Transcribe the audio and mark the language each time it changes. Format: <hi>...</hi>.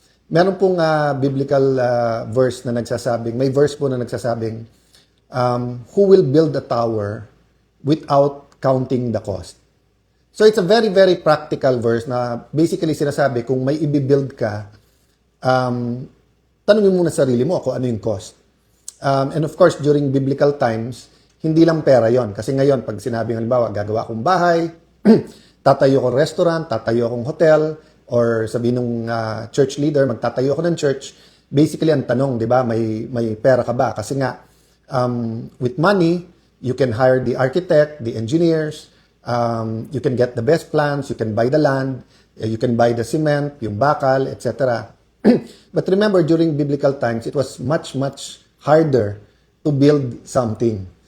<tl>Meron pong biblical verse na nagsasabing, may verse po na nagsasabing,</tl> <en>who will build a tower without counting the cost? So it's a very, very practical verse</en> <tl>na basically sinasabi, kung may i-build ka, tanungin mo na sarili mo kung ano yung cost.</tl> <en>And of course, during biblical times,</en> <tl>hindi lang pera yon. Kasi ngayon, pag sinabing halimbawa, gagawa akong bahay, tatayo akong restaurant, tatayo akong hotel, or sabihin ng church leader, magtatayo ako ng church, basically ang tanong, di ba, may pera ka ba?</tl> <en>Kasi nga, with money, you can hire the architect, the engineers, you can get the best plans, you can buy the land, you can buy the cement,</en> <tl>yung bakal,</tl> <en>etc. But remember, during biblical times, it was much, much harder to build something.</en>